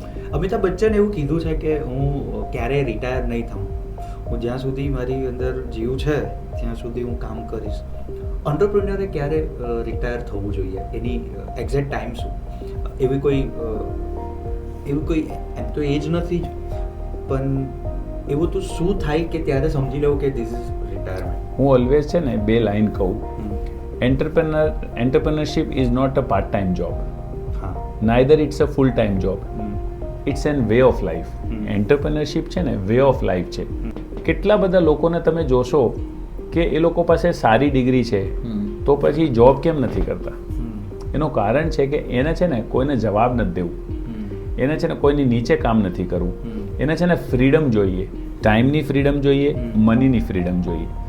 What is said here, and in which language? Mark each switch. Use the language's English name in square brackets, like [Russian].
[Gujarati] અમિતાભ બચ્ચને એવું કીધું છે કે હું ક્યારેય રિટાયર નહીં થઉં, હું જ્યાં સુધી મારી અંદર જીવ છે ત્યાં સુધી હું કામ કરીશ. એન્ટરપ્રિન્યોરે ક્યારે રિટાયર થવું જોઈએ, એની એક્ઝેક્ટ ટાઈમ શું? એવી કોઈ એમ તો એજ નથી જ, પણ એવું તો શું થાય કે ત્યારે સમજી લેવું કે [English] This is retirement? [Gujarati] હું ઓલવેઝ છે ને 2 લાઈન કહું. [English] Entrepreneurship is not a part-time job. Neither it's a full-time job. It's an way of life. Entrepreneurship [Gujarati] છે ને [English] way of life છે. [Gujarati] કેટલા બધા લોકોને તમે જોશો કે એ લોકો પાસે સારી ડિગ્રી છે તો પછી જોબ કેમ નથી કરતા? એનું કારણ છે કે એને છે ને કોઈને જવાબ નથી દેવું, એને છે ને કોઈની નીચે કામ નથી કરવું, એને છે ને ફ્રીડમ જોઈએ, ટાઈમની ફ્રીડમ જોઈએ, મનીની ફ્રીડમ જોઈએ.